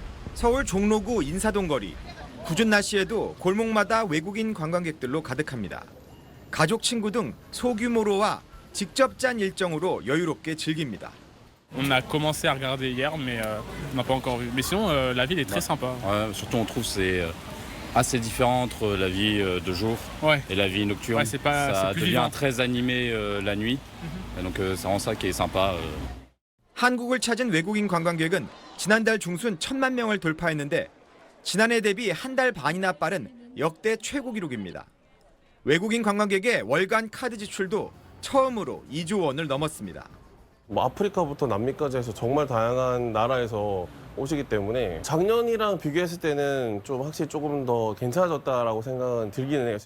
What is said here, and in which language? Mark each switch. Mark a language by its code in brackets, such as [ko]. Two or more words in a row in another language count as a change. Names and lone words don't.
[ko] 서울 종로구 인사동 거리. 궂은 날씨에도 골목마다 외국인 관광객들로 가득합니다. 가족, 친구 등 소규모로 와 직접 짠 일정으로 여유롭게 즐깁니다. [fr] On a commencé à regarder hier, mais on n'a pas encore vu. Mais sinon, la ville est très sympa. Ouais, surtout, on trouve que c'est assez différent entre la vie de jour Ouais. et la vie nocturne. Ouais, c'est ça plus devient vivant. très animé la nuit. Et donc, c'est vraiment ça qui est sympa. [ko] 한국을 찾은 외국인 관광객은 지난달 중순 1,000만 명을 돌파했는데 지난해 대비 한 달 반이나 빠른 역대 최고 기록입니다. 외국인 관광객의 월간 카드 지출도 처음으로 2조 원을 넘었습니다. 뭐 아프리카부터 남미까지 해서 정말 다양한 나라에서 오시기 때문에 작년이랑 비교했을 때는 좀 확실히 조금 더 괜찮아졌다라고 생각은 들기는 해요.